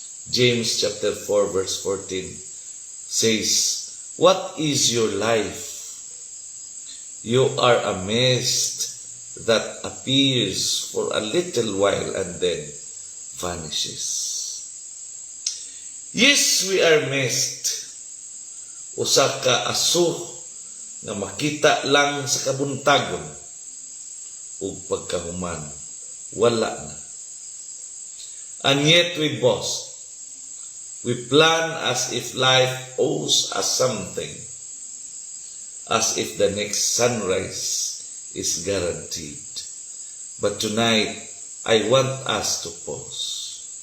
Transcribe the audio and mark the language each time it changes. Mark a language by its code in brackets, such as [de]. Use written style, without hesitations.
[en] James chapter 4 verse 14 says, "What is your life? You are a mist that appears for a little while and then vanishes." Yes, we are mist. [ceb] Usa ka aso nga makita lang sa kabuntagon ug pagkahuman wala na. [en] And yet we boast. We plan as if life owes us something, as if the next sunrise is guaranteed. But tonight, I want us to pause.